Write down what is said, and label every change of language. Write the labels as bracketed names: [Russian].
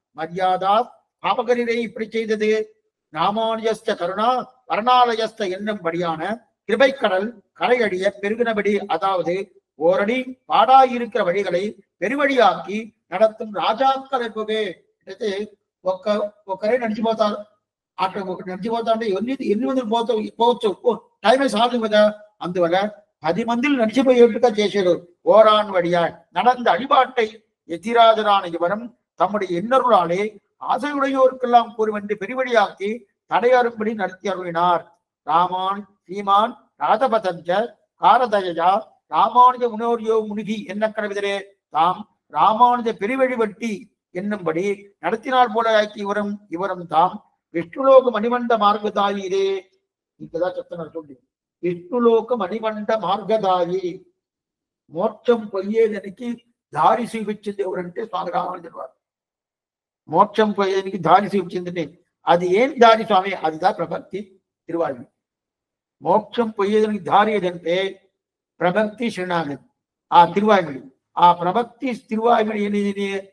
[Tamil] மரியாதா பாபகரிலே இப்படி செய்தது. ராமானுஜஸ்த கருணா வரணாலயஸ்த என்னும்படியான கிருபைக்கடல் கரையடிய பெருகினபடி, அதாவது ஓரடி பாடாயிருக்கிற வழிகளை பெருவழியாக்கி நடத்தும் ராஜாக்கள் என்பவே [Telugu] ఒకరే నడిచిపోతారు. అక్కడ ఒకటి నడిచిపోతా అంటే 8 మంది పోవచ్చు, టైమే సాధు కదా. అందువల్ల 10 మందిని నడిచిపోయేట్టుగా చేశారు. [Tamil] ஓரான் வழியாய் நடந்த அடிபாட்டை எதிராஜரான இவரும் தம்முடைய எண்ணருளாலே ஆசையுடையோருக்கெல்லாம் கூறுவென்று பெருவழியாக்கி தடையறும்படி நடத்தி அருளினார். ராமான் ஸ்ரீமான் ராதபதஞ்ச காரதயா ராமானுஜ முனோரியோ முனிகி என்ன கடவிதரே தாம் ராமானுஜ பெருவழி வட்டி என்னும்படி நடத்தினால் போல ஆக்கி இவரும் தாம் విష్ణులోక మణిమండ మార్గదాయిరే. [Telugu] ఇంకదా చెప్తున్నారు చూడండి. విష్ణులోక మణిమండ మార్గదాయి, మోక్షం పోయేదానికి దారి చూపించింది ఎవరంటే స్వామి రామానుజుల వారు. మోక్షం పోయేదానికి దారి చూపించింది. అది ఏం దారి స్వామి? అదిదా ప్రభక్తి తిరువాయి. మోక్షం పోయేదానికి దారి ఏదంటే ప్రభక్తి శ్రీనాథి, ఆ తిరువాయిమడి. ఆ ప్రభక్తి తిరువాయిమడి ఏంటి?